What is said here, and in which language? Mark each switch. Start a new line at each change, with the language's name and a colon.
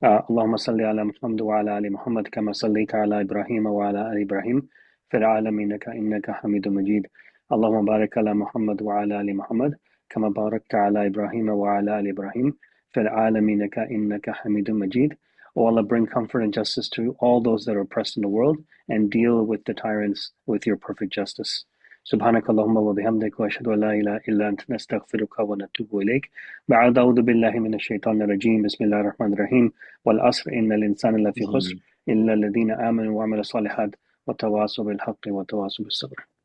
Arabic: اللهم صل على محمد وعلى آل محمد كما صليت على إبراهيم وعلى آل إبراهيم في العالمين إنك حميد مجيد. اللهم بارك على محمد وعلى آل محمد كما باركت على إبراهيم وعلى آل إبراهيم في العالمين إنك حميد مجيد.
English: O Allah, bring comfort and justice to all those that are oppressed in the world, and deal with the tyrants with your perfect justice.
Arabic: سبحانك اللهم وبحمدك وأشهد أن لا إله إلا أنت نستغفرك ونتوب إليك. بعد أعوذ بالله من الشيطان الرجيم. بسم الله الرحمن الرحيم. والعصر إن الإنسان لفي خسر إلا الذين آمنوا وعملوا الصالحات وتواصوا بالحق وتواصوا بالصبر.